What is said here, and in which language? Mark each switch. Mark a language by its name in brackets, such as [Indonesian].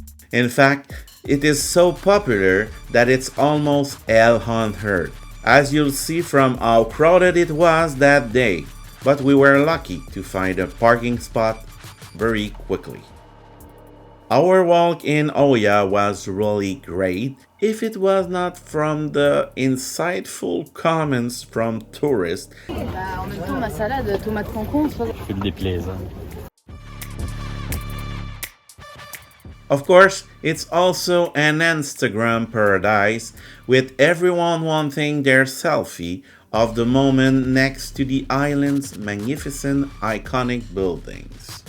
[English] In fact, it is so popular that it's almost hell on earth, as you'll see from how crowded it was that day. But we were lucky to find a parking spot very quickly. Our walk in Oya was really great if it was not from the insightful comments from tourists. [French] En même temps, ma salade, tomate concombre. Fais le déplaisant. [English] Of course, it's also an Instagram paradise with everyone wanting their selfie of the moment next to the island's magnificent iconic buildings.